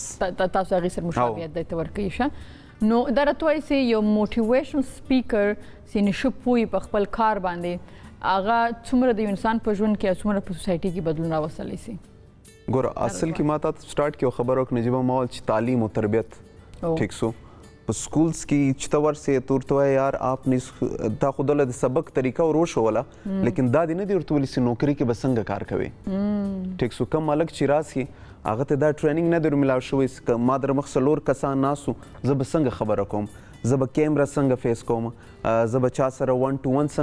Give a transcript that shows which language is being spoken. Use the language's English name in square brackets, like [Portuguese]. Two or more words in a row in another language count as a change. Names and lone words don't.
[Pashto] تاسو هغې سره مشابهت درته ورکوي ښه نو دا راته وایي چې یو موټیویشنل سپیکر چې نشه پوهي په خپل کار باندې هغه څومره د انسان په ژوند کې څومره په سوسایټي کې بدلون راوستلی سي ګوره اصل کې ما ته سټارټ کې یو خبره وکړه نجیبه ما ویل چې تعلیم او تربیت ٹھیک سو په سکولز کې چې ته ورسې ته ورته وایې یار [Urdu] آپ نے [Pashto] تا خو دله د سبق طریقه ور وښوله لیکن دا دې نه دي ورته ویلي چې نوکري کې به څنګه کار کوې ټیک سو کم هلک چې راسي هغه ته دا ټریننګ نه دی ملاو شوی ما در مخ څلور کسان ناسو زه به څنګه خبره کوم زه به کیمره څنګه فیس کوم زه به چا سره [English] 1 to 1